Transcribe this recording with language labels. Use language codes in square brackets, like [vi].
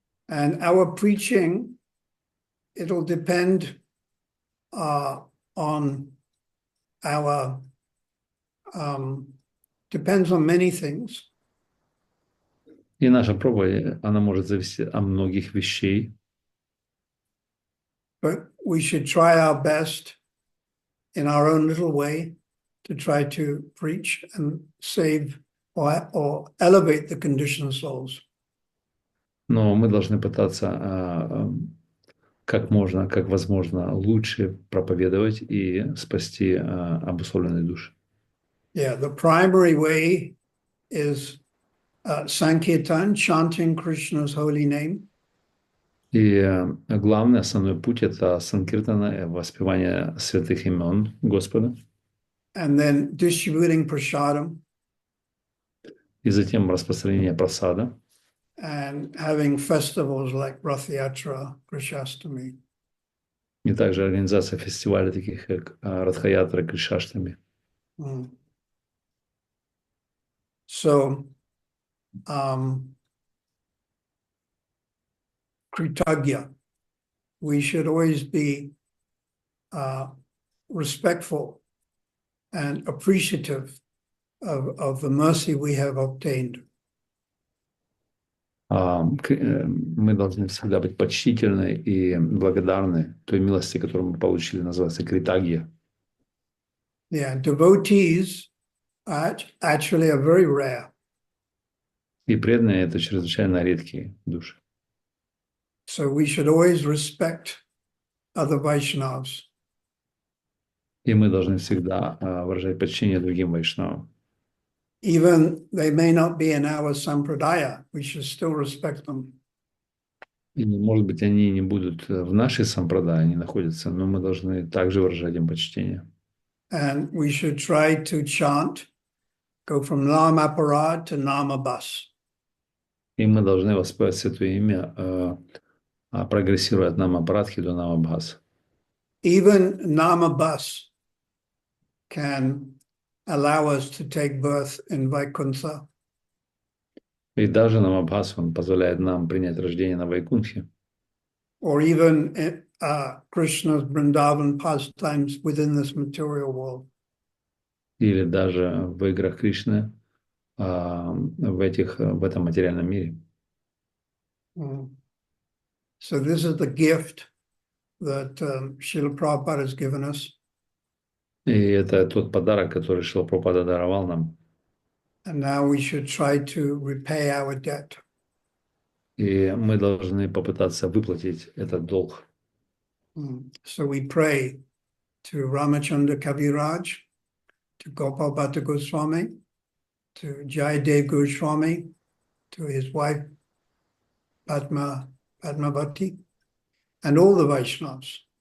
[en] And our preaching, it'll depend on our, depends on many things. [ru] И наша проповедь, она может зависеть от многих вещей. [en] But we should try our best in our own little way to try to preach and save or elevate the conditioned souls. [ru] Но мы должны пытаться как можно, как возможно лучше проповедовать и спасти обусловленные души. [en] Yeah, the primary way is Sankirtan, chanting Krishna's holy name. [ru] И главный, основной путь – это санкиртана, воспевание святых имен Господа. [en] And then distributing prasadam. [ru] И затем распространение прасада. [en] And having festivals like Rath Yatra, Krishastami. [ru] И также организация фестивалей, таких как Радха-ятра, Кришаштами. [en] So, Kritagya, we should always be respectful and appreciative of the mercy we have obtained. [ru] Мы должны всегда быть почтительны и благодарны той милости, которую мы получили, называется критагья. [en] Yeah, devotees actually are very rare. [ru] И преданные – это чрезвычайно редкие души. [en] So we should always respect other Vaishnavas. [ru] И мы должны всегда выражать почтение другим вайшнавам. [en] Even they may not be in our sampradaya, we should still respect them. [ru] И, может быть, они не будут в нашей сампрадае, они находятся, но мы должны также выражать им почтение. [en] And we should try to chant, go from Namaparad to Namabas. [ru] И мы должны воспевать Святое Имя, прогрессируя от Намапарадхи до Намабхаса. [en] Even Namabas can allow us to take birth in Vaikuntha. [ru] И даже Намабхас, он позволяет нам принять рождение на Вайкунтхе. [en] Or even Krishna's Vrindavan pastimes within this material world. [ru] Или даже в играх Кришны в этом материальном мире. [en] So this is the gift that Srila Prabhupada has given us. [ru] И это тот подарок, который Шрила Прабхупада даровал нам. [en] And now we should try to repay our debt. [ru] И мы должны попытаться выплатить этот долг. [en] So we pray to Ramachandra Kaviraj, to Gopal Bhatta Goswami, to Jayadev Goswami, to his wife Padmavati, and all the Vaishnavas.